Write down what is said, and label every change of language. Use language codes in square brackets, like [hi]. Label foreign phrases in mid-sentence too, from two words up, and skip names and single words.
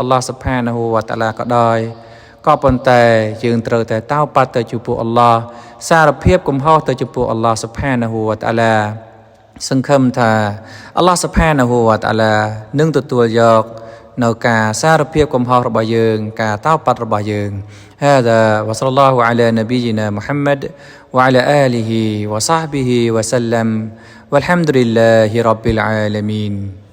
[km] ល់ឡោះ [ar] سبحانه وتعالى [km] ក៏ដោយក៏ប៉ុន្តែយើងត្រូវតែតោបាត់ទៅចំពោះអល់ឡោះសារភាពកំហុសទៅចំពោះអល់ឡោះ [ar] سبحانه وتعالى [km] សង្ឃឹមថាអល់ឡោះ [ar] سبحانه وتعالى [km] នឹងទទួលយកនៅការសារភាពកំហុសរបស់យើងការតោបាត់របស់យើង [ar] هذا وصلى الله على نبينا محمد وعلى آله وصحبه وسلم والحمد لله رب العالمين